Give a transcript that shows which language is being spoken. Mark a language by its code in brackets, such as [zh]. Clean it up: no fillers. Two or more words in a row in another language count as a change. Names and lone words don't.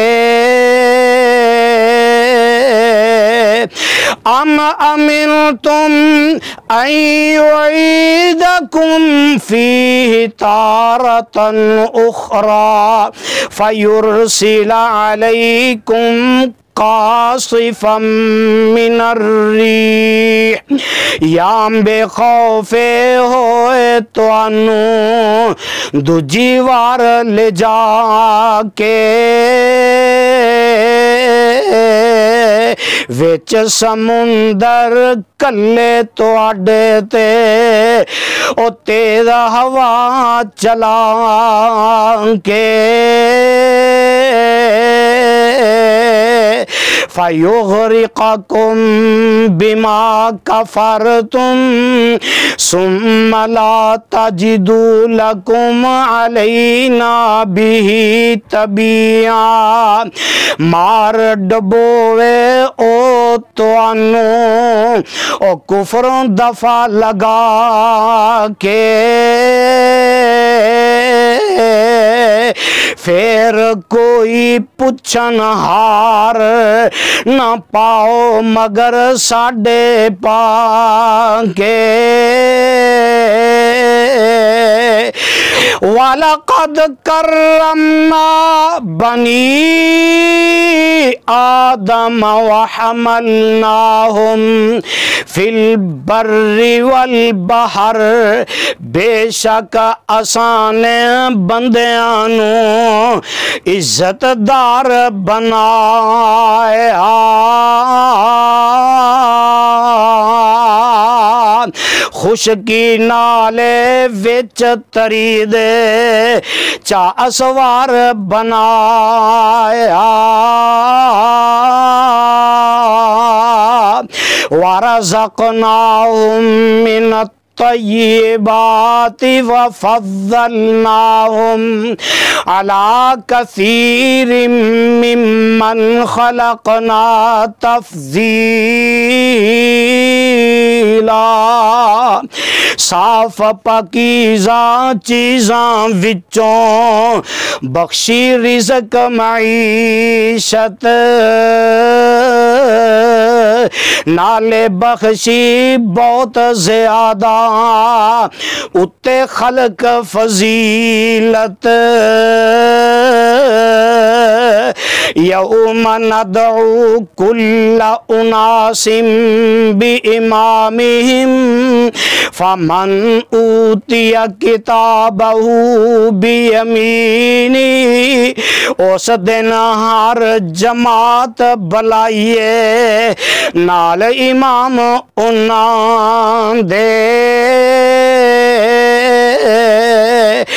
[ar] ام امنتم ان یعیدکم فیہ تارۃ اخری فیرسل علیکم قاصفا من الریح، [pa] یا بے خوف ہوئے توانوں دوجی وار لے جا کے وچ سمندر کلے تواڈے تے او تیز ہوا چلا کے، [ar] فَيُغْرِقَكُمْ بِمَا كَفَرْتُمْ ثُمَّ لَا تَجِدُوا لَكُمْ عَلَيْنَا بِهِ تَبِيعًا، [pa] مار ڈبوے او توانوں او کفر دفع لگا کے، پھر کوئی پوچھن ہار نہ پاؤ مگر ساڈے پا کے، [ar] وَلَقَدْ كَرَّمْنَا بَنِي آدَمَ وَحَمَلْنَاهُمْ فِي الْبَرِّ وَالْبَحْرِ، [pa] بے شک اساں نے بندیاں نو عزت دار بنایا، خشکی نالے وچ تری دے چا اسوار بنایا، [ar] وَرَزَقْنَاهُم مِّنَ الطَّيِّبَاتِ وَفَضَّلْنَاهُمْ عَلَى كَثِيرٍ مِّمَّنْ خَلَقْنَا تَفْضِيلًا، [pa] صاف پاکیزہ چیزاں وچوں بخشی رزق معیشت، نالے بخشی بہت زیادہ اتے خلق فضیلت، [ar] یوم ندعو کل اناس بامامہم فمن اوتی کتابہ بیمینہ، [pa] اس دن ہر جماعت بلائیے نال امام انہاں دے